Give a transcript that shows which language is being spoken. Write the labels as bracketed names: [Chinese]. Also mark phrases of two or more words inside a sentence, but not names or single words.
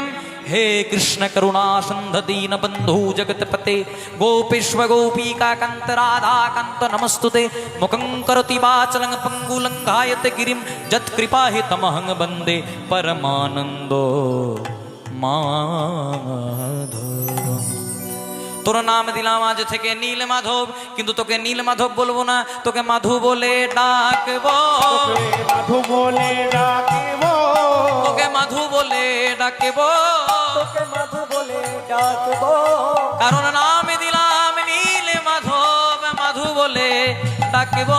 [Sanskrit] हे कृष्ण करुणा सिन्ध दीनबन्धु जगत्पते गोपेश्वर गोपीकान्त राधाकान्त नमस्तुते। मुखं करोति वाचलं पङ्गुलं गायते गिरिं यत्कृपाहितमहं वन्दे परमानन्दो माधवम्। [Bangla] তোর নাম দিলাম আজ থেকে নীল মাধব, কিন্তু তোকে নীল মাধব বলবো না, তোকে মাধু বলে ডাকবো, মাধু বলে ডাকবো, তোকে মাধু বলে ডাকবো, তোকে মাধু বলে ডাকবো, কারণ নাম দিলাম নীল মাধব, মাধু বলে ডাকবো।